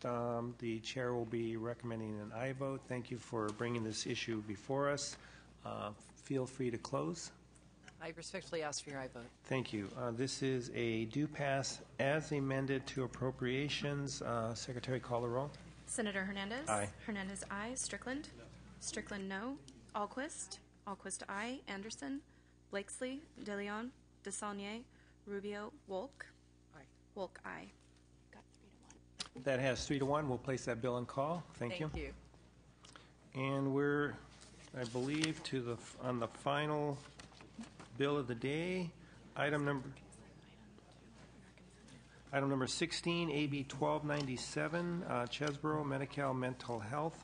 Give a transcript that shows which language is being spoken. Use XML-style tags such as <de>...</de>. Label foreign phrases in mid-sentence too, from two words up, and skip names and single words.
<en>The chair will be recommending an aye vote. Thank you for bringing this issue before us. Feel free to close. I respectfully ask for your aye vote. Thank you. This is a due pass as amended to appropriations. Secretary, call the roll. Senator Hernandez. Aye. Hernandez, aye. Strickland. Strickland, no. Alquist. Alquist, aye. Anderson. Blakesley. DeLeon. DeSaulnier. Rubio. Wolk. Aye. Wolk, aye. Got 3-1. That has 3-1. We'll place that bill on call. Thank you. Thank you. And we're, I believe, on the final bill of the day, item number 16, AB 1297, Chesborough Medi-Cal Mental Health.</en>